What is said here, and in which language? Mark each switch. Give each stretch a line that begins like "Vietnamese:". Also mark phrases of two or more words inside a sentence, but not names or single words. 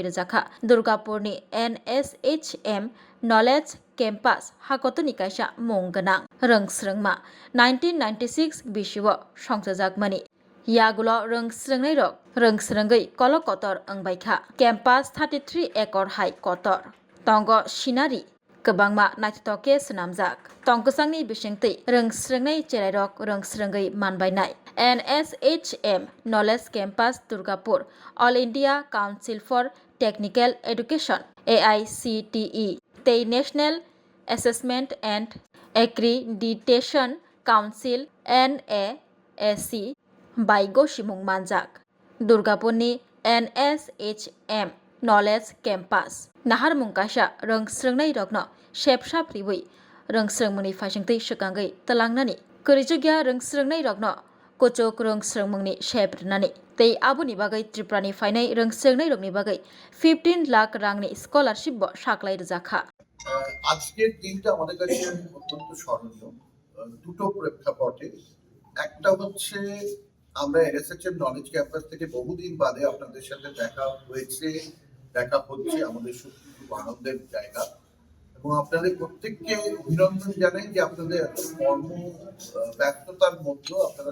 Kok Borok: Rajaka Durgapurni NSHM Knowledge Campus Hakotoni Kaisa Mungganang Rung Srengma 1996 Bishiwo Songsajakmani Yagulo Rung Srengnai Rok Rung Srengai Kolok Kotor Angbaikha Campus 33 acre high Kotor Tongo Shinari Kebangma Naitoke Senamjak Tongkosangni Bisingti Rung Srengnai Cherairok Rung Srengai Manbainai NSHM Knowledge Campus Durgapur All India Council for Technical Education AICTE the National Assessment and Accreditation Council NASC Baigo Shimung Manjak Durgapurni NSHM Knowledge Campus Nahar Mungkasha Rung Srengnai Rokno Shepsha Priwi Rung Srengmuni Fashingti Shakangai Talangnani Kurijugya Rung Srengnai Rokno Kochok Rung Srengmungni Sheprnani Tei Abuni Bagai Tripurani Fainai Rung Srengnai Rokni Bagai 15 lakh rangni scholarship bo Shaklai Rajaka
Bangla: আজকের দিনটা আমাদের কাছে অত্যন্ত স্মরণীয় দুটো প্রেক্ষাপটে একটা হচ্ছে আমরা এনএসএচএম নলেজ ক্যাম্পাস থেকে বহুদিন বাদে আপনাদের সাথে দেখা হয়েছে দেখা হচ্ছে আমাদের সত্যি খুব আনন্দের জায়গা এবং আপনাদের প্রত্যেককে অভিনন্দন জানাই যে আপনাদের এত কর্ম ব্যস্ততার মধ্যেও আপনারা